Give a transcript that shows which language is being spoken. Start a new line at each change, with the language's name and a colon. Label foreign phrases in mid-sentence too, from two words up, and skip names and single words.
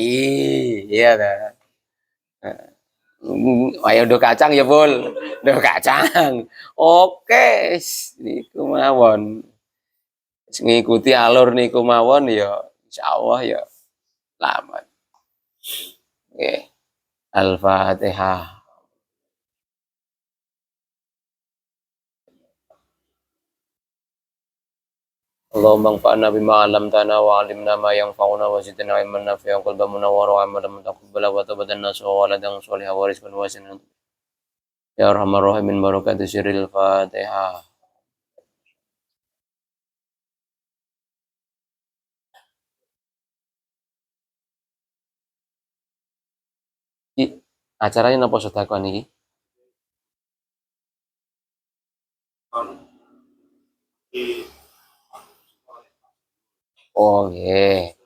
Javanese: Iya ta. Wae ndo kacang ya, Bul. Ndo kacang. Oke, niku mawon. Ngikuti alur niku mawon ya insyaallah ya selamat. Nggih.
Arabic: Al-Fatihah. اللهم انفعنا بما علمتنا وعلمنا ما ينفعنا وزدنا علما نافعا قلبا منورا وعملا متقبلا وتوبة نصوحا وولدا صالحا ورزقا واسعا. يا أرحم الراحمين بركته سر الفاتحة.
Javanese: Iki acaranya napa sedekah niki? Oh nggih.